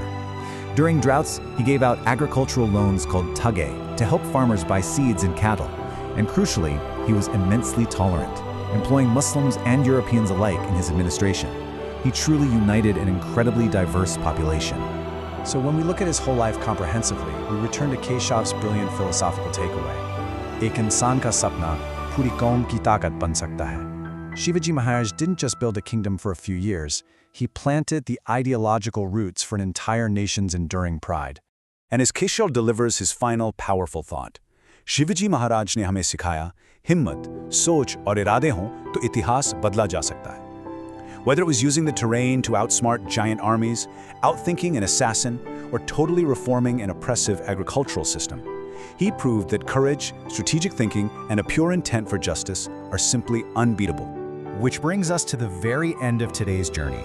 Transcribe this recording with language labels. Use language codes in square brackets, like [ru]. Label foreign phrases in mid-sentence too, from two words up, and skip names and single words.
[en] During droughts, he gave out agricultural loans called tage to help farmers buy seeds and cattle. And crucially, he was immensely tolerant, employing Muslims and Europeans alike in his administration. He truly united an incredibly diverse population. So when we look at his whole life comprehensively, we return to Keshav's brilliant philosophical takeaway. [hi] एक इंसान का सपना पूरी कौम की ताकत बन सकता है. [en] Shivaji Maharaj didn't just build a kingdom for a few years, he planted the ideological roots for an entire nation's enduring pride. And as Keshav delivers his final powerful thought, [hi] शिवाजी महाराज ने हमें सिखाया, हिम्मत, सोच और इरादे हों तो इतिहास बदला जा सकता है. [en] Whether it was using the terrain to outsmart giant armies, outthinking an assassin, or totally reforming an oppressive agricultural system, he proved that courage, strategic thinking, and a pure intent for justice are simply unbeatable. Which brings us to the very end of today's journey.